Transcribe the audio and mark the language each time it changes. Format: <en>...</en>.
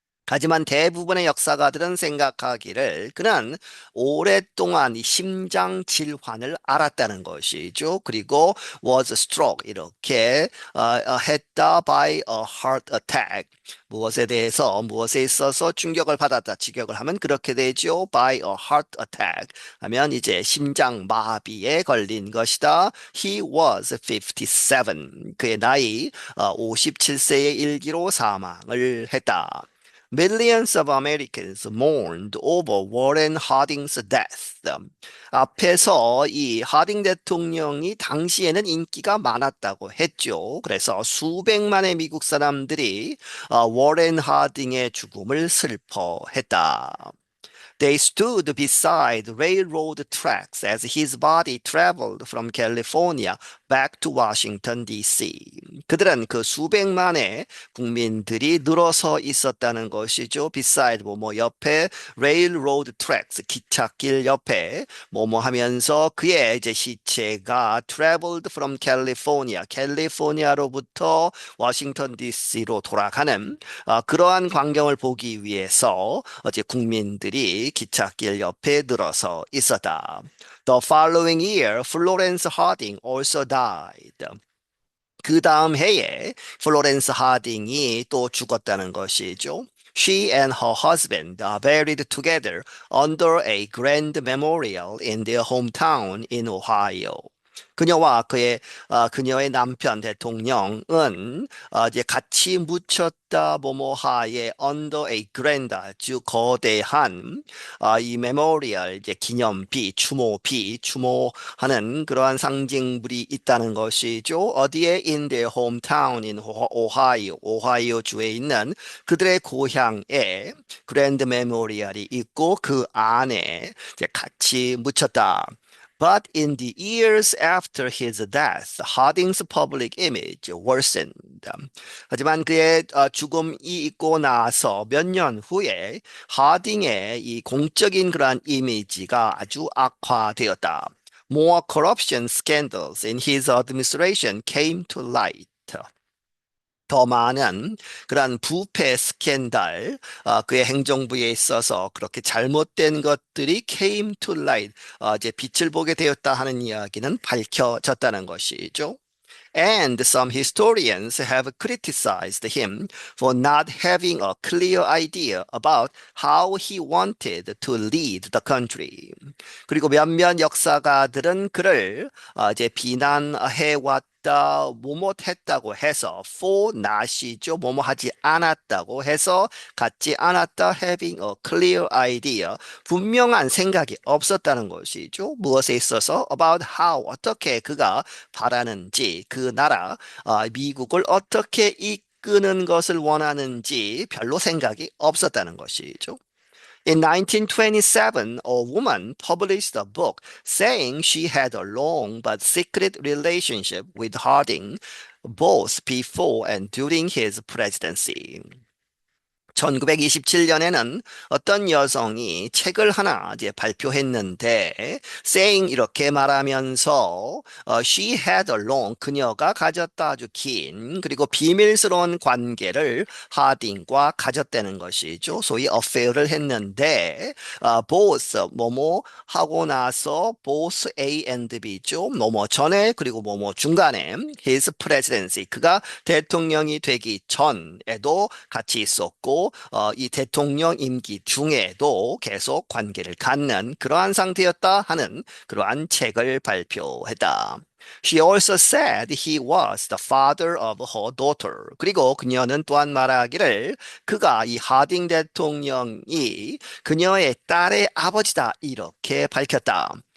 <ko>하지만 대부분의 역사가들은 생각하기를 그는 오랫동안 이 심장 질환을 앓았다는 것이죠. 그리고</ko> <en>was struck</en> <ko>이렇게 했다</ko> <en>by a heart attack.</en> <ko>무엇에 있어서 충격을 받았다. 직역을 하면 그렇게 되죠.</ko> <en>by a heart attack</en> <ko>하면 이제 심장 마비에 걸린 것이다.</ko> <en>He was 57.</en> <ko>그의 나이 57세의 일기로 사망을 했다.</ko> <en>Millions of Americans mourned over Warren Harding's death.</en> <ko>앞에서 이 하딩 대통령이 당시에는 인기가 많았다고 했죠. 그래서 수백만의 미국 사람들이 워렌 하딩의 죽음을 슬퍼했다.</ko> <en>They stood beside railroad tracks as his body traveled from California back to Washington, D.C.</en> <ko>그들은 그 수백만의 국민들이 늘어서 있었다는 것이죠. beside 뭐뭐 옆에</ko> <en>railroad tracks</en> <ko>기찻길 옆에 뭐뭐 하면서 그의 이제 시체가</ko> <en>traveled from California</en> <ko>캘리포니아로부터 워싱턴 DC로 돌아가는 그러한 광경을 보기 위해서 어제 국민들이 기찻길 옆에 늘어서 있었다.</ko> <en>The following year, Florence Harding also died.</en> <ko>그 다음 해에 플로렌스 하딩이 또 죽었다는 것이죠.</ko> <en>She and her husband are buried together under a grand memorial in their hometown in Ohio.</en> <ko>그녀와 그녀의 남편 대통령은 이제 같이 묻혔다 뭐뭐하에</ko> <en>under a grand</en> <ko>아주 거대한 이 메모리얼 이제 기념비 추모하는 그러한 상징물이 있다는 것이죠. 어디에</ko> <en>in their hometown in</en> <ko>오하이오 주에 있는 그들의 고향에 그랜드 메모리얼이 있고 그 안에 이제 같이 묻혔다.</ko> <en>But in the years after his death, Harding's public image worsened.</en> <ko>하지만 그의 죽음이 있고 나서 몇 년 후에 하딩의 이 공적인 그러한 이미지가 아주 악화되었다.</ko> <en>More corruption scandals in his administration came to light.</en> <ko>더 많은 그러한 부패 스캔들, 그의 행정부에 있어서 그렇게 잘못된 것들이</ko> <en>came to light,</en> <ko>이제 빛을 보게 되었다 하는 이야기는 밝혀졌다는 것이죠.</ko> <en>And some historians have criticized him for not having a clear idea about how he wanted to lead the country.</en> <ko>그리고 몇몇 역사가들은 그를 이제 비난해 왔다, 뭐뭇했다고 해서</ko> <en>for not</en> <ko>이죠. 뭐뭐 하지 않았다고 해서 갖지 않았다</ko> <en>having a clear idea</en> <ko>분명한 생각이 없었다는 것이죠. 무엇에 있어서</ko> <en>about how</en> <ko>어떻게 그가 바라는지 그 나라 미국을 어떻게 이끄는 것을 원하는지 별로 생각이 없었다는 것이죠.</ko> <en>In 1927, a woman published a book saying she had a long but secret relationship with Harding both before and during his presidency.</en> <ko>1927년에는 어떤 여성이 책을 하나 이제 발표했는데, saying 이렇게 말하면서,</ko> <en>she had a long,</en> <ko>그녀가 가졌다 아주 긴, 그리고 비밀스러운 관계를 하딩과 가졌다는 것이죠. 소위 affair를 했는데, both, 뭐뭐 하고 나서, both A and B죠. 뭐뭐 전에, 그리고 뭐뭐 중간에,</ko> <en>his presidency,</en> <ko>그가 대통령이 되기 전에도 같이 있었고, 이 대통령 임기 중에도 계속 관계를 갖는 그러한 상태였다 하는 그러한 책을 발표했다.</ko> <en>She also said he was the father of her daughter.</en> <ko>그리고 그녀는 또한 말하기를 그가 이 하딩 대통령이 그녀의 딸의 아버지다 이렇게 밝혔다.</ko>